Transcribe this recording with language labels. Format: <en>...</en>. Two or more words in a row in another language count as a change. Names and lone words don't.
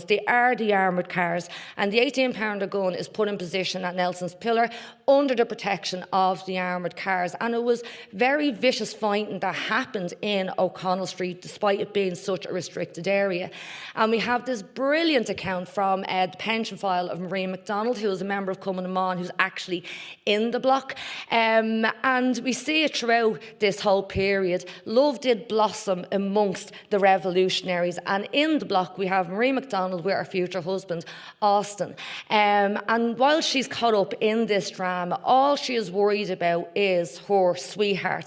<en>They are the armoured cars, and the 18-pounder gun is put in position at Nelson's Pillar under the protection of the armoured cars. And it was very vicious fighting that happened in O'Connell Street, despite it being such a restricted area. And we have this brilliant account from the pension file of Marie MacDonald, who is a member of Cumann na mBan, who's actually in the block. And we see it throughout this whole period. Love did blossom amongst the revolutionaries, and in the block we have Marie MacDonald with her future husband Austin, and while she's caught up in this drama, all she is worried about is her sweetheart.</en>